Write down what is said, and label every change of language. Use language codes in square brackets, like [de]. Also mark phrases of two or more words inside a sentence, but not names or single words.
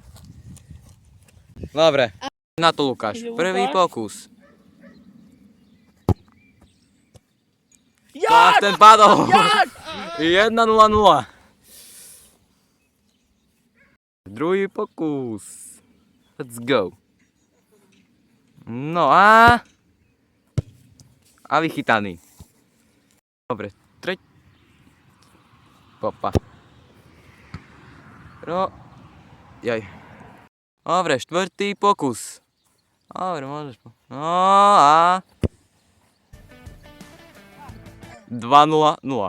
[sk] Dobre. Na to Lukáš. Ide Prvý Lukáš? pokus. Jak? Ten padol. Jak? 1-0-0. Druhý pokus. [en] Let's go. [sk] No a vychytaný. Dobre, Popa. Jaj. Dobre, štvrtý pokus. Dobre, môžeš. No a 2-0-0.